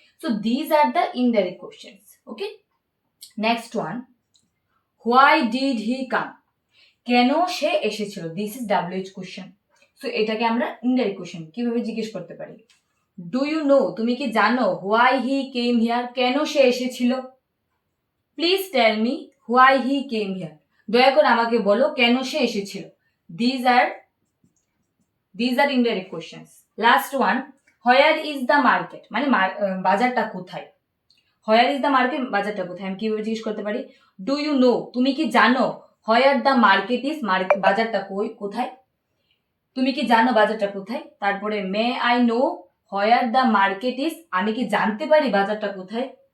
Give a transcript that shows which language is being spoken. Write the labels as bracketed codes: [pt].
[en] So these are the indirect questions. Okay, next one, why did he come, [bn] কেন সে এসেছিল, [en] This is WH question. [bn] So এটাকে আমরা indirect question কিভাবে জিজ্ঞেস করতে পারি, [en] do you know, [bn] তুমি কি জানো, [en] why he came here, [bn] কেন সে এসেছিল। [en] please tell me why he came here, [bn] দয়া করে আমাকে বলো কেন সে এসেছিল। [en] These are indirect questions. Last one, where is the market, [bn] মানে বাজারটা কোথায়। [en] where is the market, [bn] বাজারটা কোথায়, আমি কিভাবে জিজ্ঞেস করতে পারি, [en] do you know, [bn] তুমি কি জানো, [en] where the market is, [bn] বাজারটা কোথায়, তুমি কি জানো বাজারটা কোথায়। তারপরে [en] may I know where the market is, [bn] আমি কি জানতে পারি বাজারটা কোথায়।